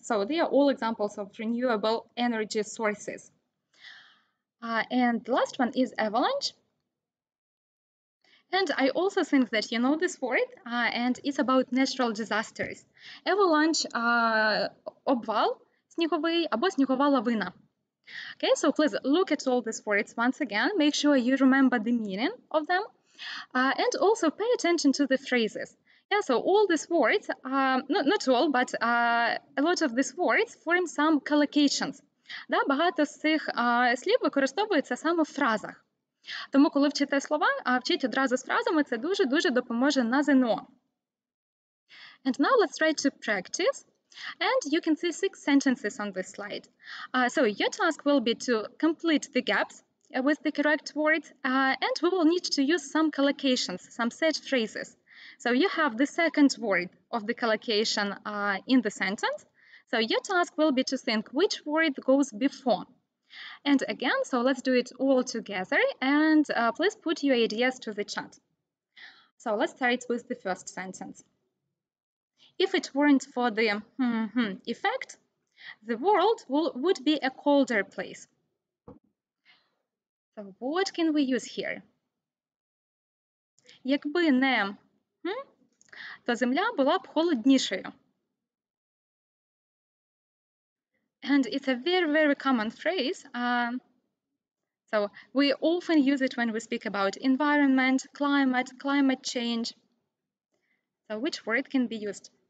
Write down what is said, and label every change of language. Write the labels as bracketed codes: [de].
[en] So they are all examples of renewable energy sources. And the last one is avalanche. And I also think that you know this word, and it's about natural disasters. [uk] Avalanche, обвал сніговий або снігова лавина. [en] Okay, so please look at all these words once again. Make sure you remember the meaning of them. And also pay attention to the phrases. Yeah, so all these words, not all, but a lot of these words form some collocations. [uk] Да, багато з цих слів використовуються саме в фразах. Тому, коли вчите слова, вчіть одразу з фразами, це дуже-дуже допоможе на ЗНО. [en] And now let's try to practice. And you can see 6 sentences on this slide. So your task will be to complete the gaps with the correct words, and we will need to use some collocations, some set phrases. So you have the second word of the collocation in the sentence. So your task will be to think which word goes before. And again, so let's do it all together, and please put your ideas to the chat. So let's start with the first sentence. If it weren't for the effect, the world would be a colder place. So what can we use here? [uk] Якби не, то Земля була б холоднішою. [en] And it's a very, very common phrase. So we often use it when we speak about environment, climate change. So which word can be used?